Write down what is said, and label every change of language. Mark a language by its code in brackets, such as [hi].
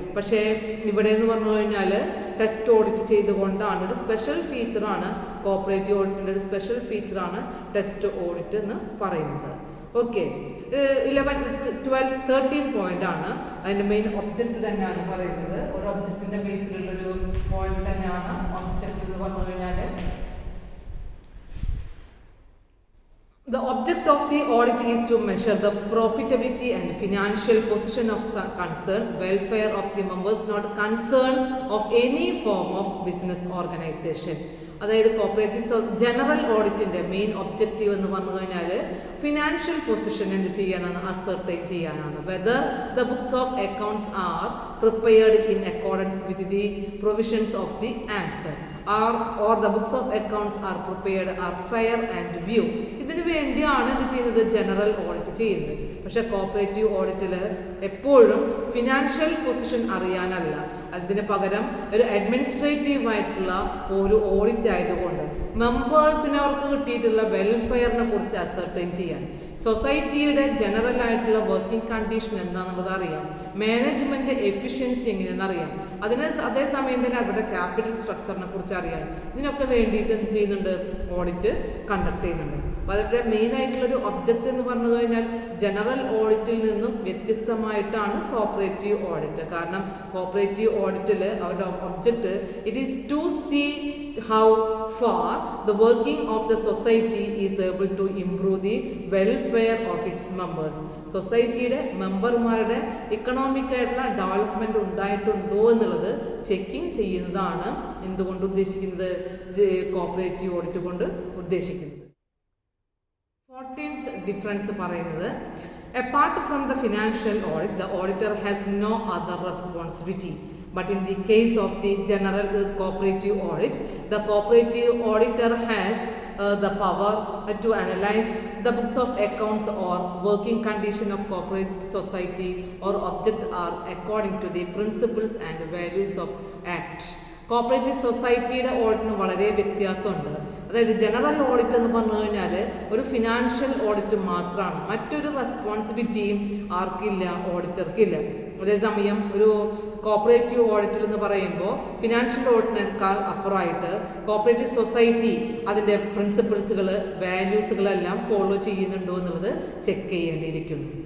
[ml] പക്ഷേ ഇവിടെ എന്ന് പറഞ്ഞു കഴിഞ്ഞാൽ ടെസ്റ്റ് ഓഡിറ്റ് ചെയ്തുകൊണ്ടാണ് ഒരു സ്പെഷ്യൽ ഫീച്ചറാണ് കോപ്പറേറ്റീവ് ഓഡിറ്റിൻ്റെ ഒരു സ്പെഷ്യൽ ഫീച്ചറാണ് ടെസ്റ്റ് ഓഡിറ്റ് എന്ന് പറയുന്നത്. ഓക്കെ, 11, 12, 13 പോയിന്റ് ആണ് അതിൻ്റെ മെയിൻ ഒബ്ജക്റ്റ് തന്നെയാണ് പറയുന്നത്. ഒരു ഒബ്ജക്റ്റിൻ്റെ ബേസിലുള്ളൊരു പോയിന്റ് തന്നെയാണ് ഒബ്ജക്റ്റ് എന്ന് പറഞ്ഞു കഴിഞ്ഞാൽ. [en] The object of the audit is to measure the profitability and financial position of concern, welfare of the members, not concern of any form of business organization. [ml] അതായത് cooperative general ഓഡിറ്റിൻ്റെ main objective എന്ന് പറഞ്ഞു കഴിഞ്ഞാൽ financial position എന്ത് ചെയ്യാനാണ്? [en] ascertain [ml] ചെയ്യാനാണ്. [en] Whether the books of accounts are prepared in accordance with the provisions of the act or the books of accounts are prepared are fair and view. [ml] ഇതിനു വേണ്ടിയാണ് ഇത് ചെയ്യുന്നത്? ജനറൽ ഓഡിറ്റ് ചെയ്യുന്നത്. പക്ഷേ cooperative ഓഡിറ്റിൽ എപ്പോഴും ഫിനാൻഷ്യൽ പൊസിഷൻ അറിയാനല്ല, അതിന് പകരം ഒരു അഡ്മിനിസ്ട്രേറ്റീവ് ആയിട്ടുള്ള ഒരു ഓഡിറ്റ് ആയതുകൊണ്ട് മെമ്പേഴ്സിന് അവർക്ക് കിട്ടിയിട്ടുള്ള വെൽഫെയറിനെ കുറിച്ച് അസർട്ടൈൻ ചെയ്യാൻ, സൊസൈറ്റിയുടെ ജനറൽ ആയിട്ടുള്ള വർക്കിംഗ് കണ്ടീഷൻ എന്താണെന്നുള്ളത് അറിയാം, മാനേജ്മെൻറ്റ് എഫിഷ്യൻസി എങ്ങനെയാണെന്ന് അറിയാം, അതേസമയം തന്നെ അവരുടെ ക്യാപിറ്റൽ സ്ട്രക്ചറിനെ കുറിച്ച് അറിയാം. ഇതിനൊക്കെ വേണ്ടിയിട്ട് എന്ത് ചെയ്യുന്നുണ്ട്? ഓഡിറ്റ് കണ്ടക്ട് ചെയ്യുന്നുണ്ട്. അപ്പോൾ അതിൻ്റെ മെയിനായിട്ടുള്ളൊരു ഒബ്ജക്റ്റ് എന്ന് പറഞ്ഞു കഴിഞ്ഞാൽ ജനറൽ ഓഡിറ്റിൽ നിന്നും വ്യത്യസ്തമായിട്ടാണ് കോപ്പറേറ്റീവ് ഓഡിറ്റ്. കാരണം കോപ്പറേറ്റീവ് ഓഡിറ്റിൽ അവരുടെ [en] Object it is to see how far the working of the society is able to improve the welfare of its members. [ml] സൊസൈറ്റിയുടെ മെമ്പർമാരുടെ ഇക്കണോമിക് ആയിട്ടുള്ള ഡെവലപ്മെൻറ്റ് ഉണ്ടായിട്ടുണ്ടോ എന്നുള്ളത് ചെക്കിങ് ചെയ്യുന്നതാണ് എന്തുകൊണ്ട് ഉദ്ദേശിക്കുന്നത്, കോപ്പറേറ്റീവ് ഓഡിറ്റ് കൊണ്ട് ഉദ്ദേശിക്കുന്നത്. [en] 14th difference [ml] പറയുന്നത്, [en] apart from the financial audit, the auditor has no other responsibility. But in the case of the general cooperative audit, the cooperative auditor has the power to analyze the books of accounts or working condition of corporate society or object are according to the principles and values of Act. [ml] Cooperative സൊസൈറ്റിയുടെ ഓഡിറ്റിന് വളരെ വ്യത്യാസമുണ്ട്. അതായത് general audit എന്ന് പറഞ്ഞു കഴിഞ്ഞാൽ ഒരു financial audit മാത്രമാണ്, മറ്റൊരു റെസ്പോൺസിബിലിറ്റിയും ആർക്കില്ല, ഓഡിറ്റർക്കില്ല. അതേസമയം ഒരു കോപ്പറേറ്റീവ് ഓഡിറ്റിൽ എന്ന് പറയുമ്പോൾ ഫിനാൻഷ്യൽ ഓഡിറ്റിനേക്കാൾ അപ്പുറമായിട്ട് കോപ്പറേറ്റീവ് സൊസൈറ്റി അതിൻ്റെ പ്രിൻസിപ്പിൾസുകൾ വാല്യൂസുകളെല്ലാം ഫോളോ ചെയ്യുന്നുണ്ടോ എന്നുള്ളത് ചെക്ക് ചെയ്യേണ്ടിയിരിക്കുന്നു.